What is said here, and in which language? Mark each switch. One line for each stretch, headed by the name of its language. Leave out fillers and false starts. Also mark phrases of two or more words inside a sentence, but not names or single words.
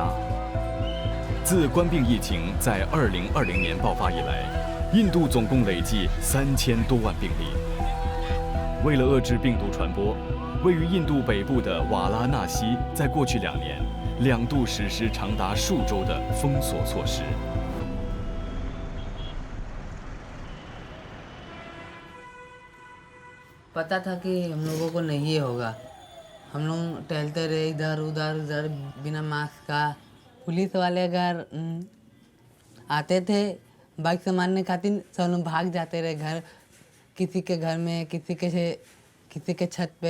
Chinese: 自冠病疫情在2020年爆发以来，印度总共累计3000多万病例。为了遏制病毒传播，位于印度北部的瓦拉纳西在过去2年2度实施长达数周的封锁措施。
Hindi: पता था कि हम लोगों को नहीं होगा। हम लोग टहलते रहे इधर उधर बिना मास्क का। पुलिस वाले अगर आते थे बाइक से मारने खातिर, सब लोग भाग जाते रहे घर, किसी के घर में, किसी के छत पे।